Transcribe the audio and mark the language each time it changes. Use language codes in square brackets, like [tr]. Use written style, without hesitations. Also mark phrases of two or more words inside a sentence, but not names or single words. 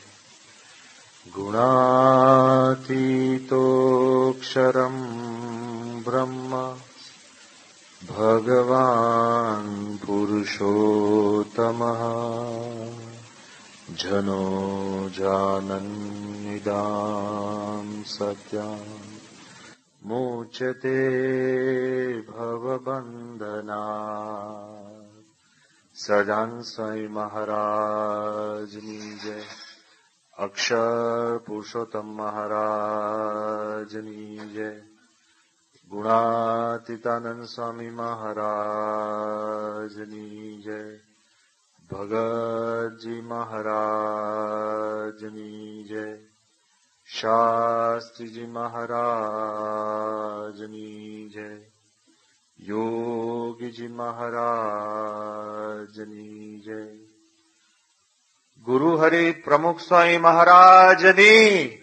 [sa] गुणातीतोऽक्षरं ब्रह्म भगवान् पुरुषोत्तमः जनो जानन्निदां सत्याम् मोचते भवबन्धनात् [gu] સજાન સ્વામી મહારાજની જય, [sa] અક્ષર પુરુષોત્તમ મહારાજની જય, [gu] ગુણાતીતાનંદ સ્વામી મહારાજની જય, ભગતજી મહારાજની જય, શાસ્ત્રીજી મહારાજની જય, યોગીજી મહારાજની જય, ગુરુ હરિ પ્રમુખ સ્વામી મહારાજની.